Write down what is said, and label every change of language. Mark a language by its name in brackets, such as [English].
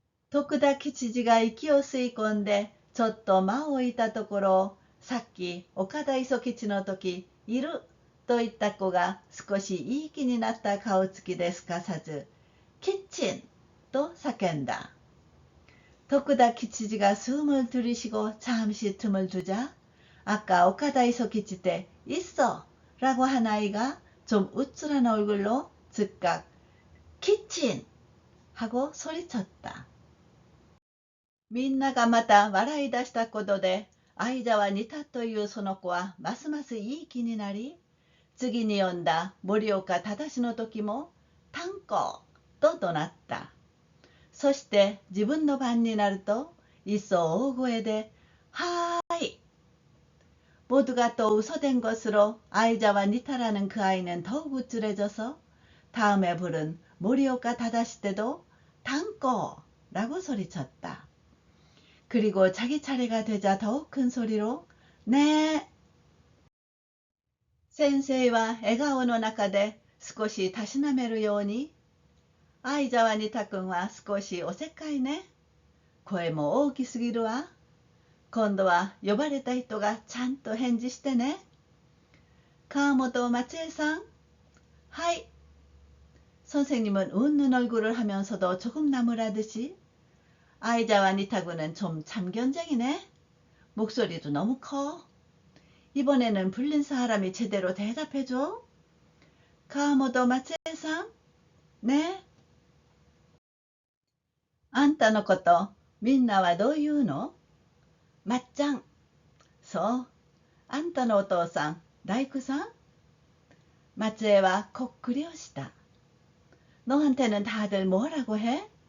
[Japanese] 徳田吉次が息を吸い込んでちょっと間を置いたところ、さっき岡田磯吉の時いると言った子が少しいい気になった顔つきですかさず、キッチンと叫んだ。 [Korean] 徳田吉次가 숨을 들이쉬고 잠시 틈을 두자 아까 오카다 이소키치 때 있어 라고 한 아이가 좀 우쭐한 얼굴로 즉각 키친 하고 소리쳤다. [Japanese] みんながまた笑い出したことで相沢にたというその子はますますいい気になり、次に読んだ森岡忠の時も炭鉱と怒鳴った。そして自分の番になると一層大声ではーい。 [Korean] 모두가 또 웃어댄 것으로 아이자와 니타라는 그 아이는 더욱 우쭐해져서 다음에 부른 모리오카 다다시 때도 단꼬라고 소리쳤다. 그리고 자기 차례가 되자 더욱 큰 소리로 네. [Japanese] 센세이와 에가오の中で少したしなめるように相沢にたくんは少しおせっかいね。声も大きすぎるわ。今度は呼ばれた人がちゃんと返事してね。川本松江さん。はい。 [Korean] 선생님은 웃는 얼굴을 하면서도 조금 나무라듯이 아이자와 니타구는 좀 참견쟁이네. 목소리도 너무 커. 이번에는 불린 사람이 제대로 대답해줘. 가모도 마츠에상. 네. [Japanese] あんたのことみんなはどう言うの？まっちゃん。そう。あんたのお父さん、大工さん？松江はこっくりをした。 [Korean] 너한테는 다들 뭐라고 해?